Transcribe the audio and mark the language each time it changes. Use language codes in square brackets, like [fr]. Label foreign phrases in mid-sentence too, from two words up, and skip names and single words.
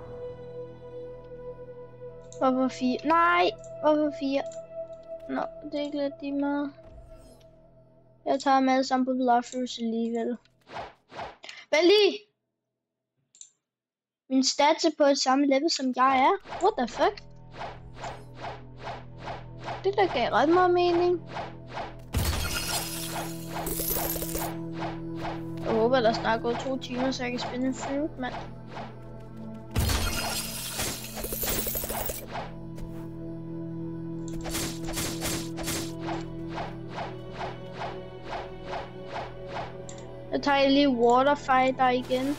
[da] Hvorfor 4? Nej, hvorfor 4? Nå, det er ikke lidt lige meget. Jeg tager dem alle sammen på Blockburst alligevel. Vent lige! Min stats er på et samme level som jeg er. [en] What the fuck? [da] Det der gav ret meget mening. Jeg håber, der snart går 2 timer, så jeg kan spille en fruit, mand. Jeg tager lige waterfighter igen.